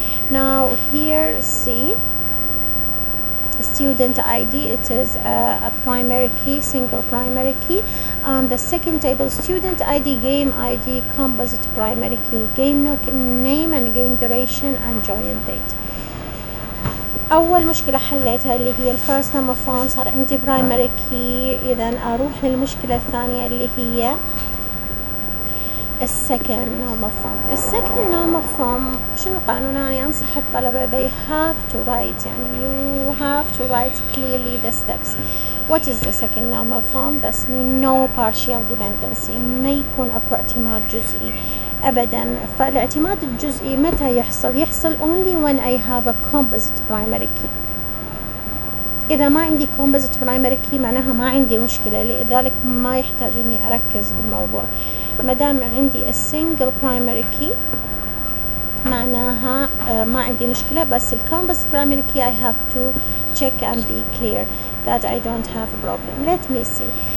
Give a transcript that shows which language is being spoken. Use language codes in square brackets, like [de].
[en] Now here see student ID, it is a primary key, single primary key. On the second table student ID, game ID, composite primary key, game name and game duration and join date. [ar] أول مشكلة حليتها اللي هي الفيرست normal form، صار عندي primary key. إذا أروح للمشكلة الثانية اللي هي السكند normal form. [en] السكند normal form [ar] شنو قانون؟ أنا أنصح الطلبة [en] they have to write، يعني you have to write clearly the steps. What is the second normal form? That's no partial dependency، [ar] ما يكون أكو اعتماد جزئي أبدا. فالاعتماد الجزئي متى يحصل [en] only when I have a composite primary key. [ar] إذا ما عندي composite primary key معناها ما عندي مشكلة، لذلك ما يحتاج إني أركز بالموضوع. ما دام عندي a single primary key معناها ما عندي مشكلة. [en] بس ال composite primary key I have to check and be clear that I don't have a problem. Let me see.